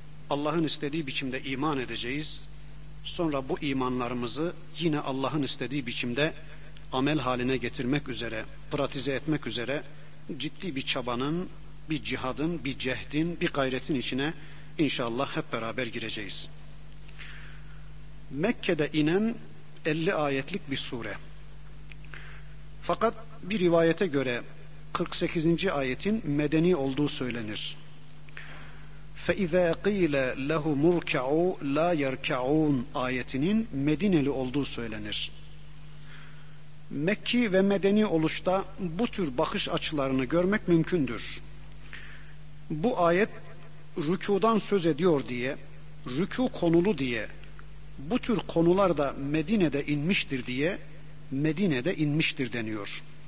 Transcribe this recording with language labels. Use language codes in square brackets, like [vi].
[tr] Allah'ın istediği biçimde iman edeceğiz. Sonra bu imanlarımızı yine Allah'ın istediği biçimde amel haline getirmek üzere, pratize etmek üzere ciddi bir çabanın, bir cihadın, bir cehdin, bir gayretin içine inşallah hep beraber gireceğiz. Mekke'de inen 50 ayetlik bir sure. Fakat bir rivayete göre 48. ayetin medeni olduğu söylenir. [ar] فَإِذَا قِيلَ لَهُ مُرْكَعُوا لَا يَرْكَعُونَ [tr] ayetinin Medineli olduğu söylenir. Mekki ve medeni oluşta bu tür bakış açılarını görmek mümkündür. Bu ayet rükudan söz ediyor diye, rükû konulu diye, bu tür konular da Medine'de inmiştir diye, Medine'de inmiştir deniyor.